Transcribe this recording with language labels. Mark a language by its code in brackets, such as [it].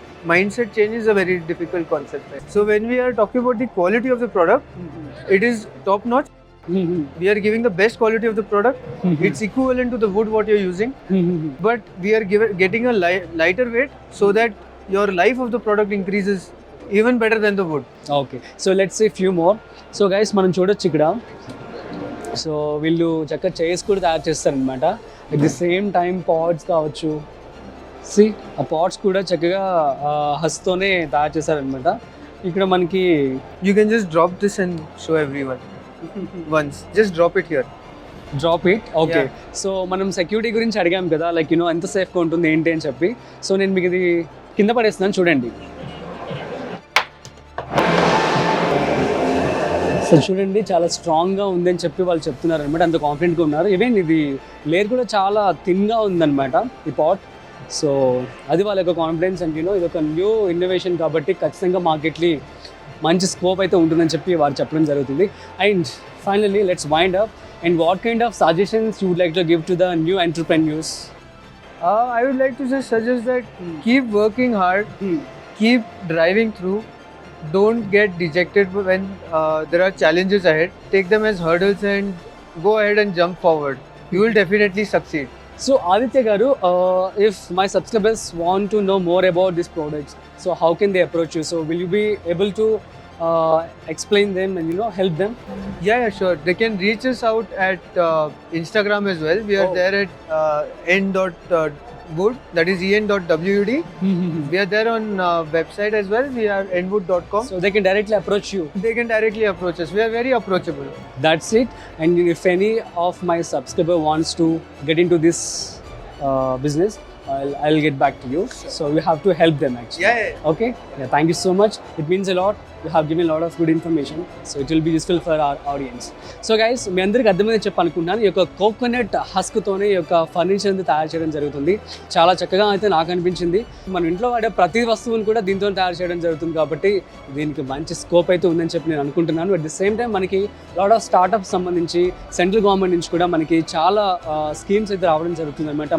[en] mindset change is a very difficult concept. Right? So when we are talking about the quality of the product, it is top notch. We are giving the best quality of the product. It's equivalent to the wood what you're using, but we are getting a lighter weight so that your life of the product increases even better than the wood. [te] Okay so let's see few more so guys మనం చూడొచ్చు ఇక్కడ so వీళ్ళు చక్కగా chairs కూడా తయారు చేస్తారనమాట at the same time pads కావచ్చు C ఆ పాడ్స్ కూడా చక్కగా హస్తోనే తయారు చేస్తారనమాట ఇక్కడ మనకి [en] You can just drop this and show everyone once. Just drop it here. [te] Drop it okay so మనం సెక్యూరిటీ గురించి అడిగాం కదా లైక్ ఎంత సేఫ్గా ఉంటుంది ఏంటి అని చెప్పి సో నేను మీకు ఇది కింద పడేస్తున్నాను చూడండి సో చూడండి చాలా స్ట్రాంగ్గా ఉందని చెప్పి వాళ్ళు చెప్తున్నారు అనమాట అంత కాన్ఫిడెంట్గా ఉన్నారు ఈవెన్ ఇది లేయర్ కూడా చాలా థిన్గా ఉందన్నమాట ఈ పాట్ సో అది వాళ్ళ యొక్క కాన్ఫిడెన్స్ అండ్ ఇది ఒక న్యూ ఇన్నోవేషన్ కాబట్టి ఖచ్చితంగా మార్కెట్లీ మంచి స్కోప్ అయితే ఉంటుందని చెప్పి వారు చెప్పడం జరుగుతుంది [en] And finally let's wind up and what kind of suggestions you would like to give to the new entrepreneurs I would like to just suggest that keep working hard, keep driving through. Don't get dejected when there are challenges ahead. Take them as hurdles and go ahead and jump forward. You will definitely succeed. So Aditya Garu, if my subscribers want to know more about these products, so how can they approach you? So will you be able to explain them and help them? Yeah, sure. They can reach us out at Instagram as well. We are Oh. there at n.wood, that is en.wud. We are there on website as well. We are nwood.com. So they can directly approach you. They can directly approach us. We are very approachable. That's it. And if any of my subscriber wants to get into this business, I'll get back to you. So you have to help them actually. Yeah. Okay. Yeah. Thank you so much. It means a lot. You have given a lot of good information. So it will be useful for our audience. [te] So guys, మీ అందరికి అర్థమైంది చెప్పాలనుకుంటున్నాను. ఈ యొక్క coconut హస్క్తోనే ఈ యొక్క furniture అనేది తయారు చేయడం జరుగుతుంది. చాలా చక్కగా అయితే నాకు అనిపించింది. మన ఇంట్లో వాడే ప్రతి వస్తువుని కూడా దీంతో తయారు చేయడం జరుగుతుంది కాబట్టి దీనికి మంచి స్కోప్ అయితే ఉందని చెప్పి నేను అనుకుంటున్నాను. అట్ ది సేమ్ టైం మనకి లాట్ ఆఫ్ స్టార్ట్అప్స్ సంబంధించి సెంట్రల్ గవర్నమెంట్ నుంచి కూడా మనకి చాలా స్కీమ్స్ అయితే రావడం జరుగుతుంది అనమాట.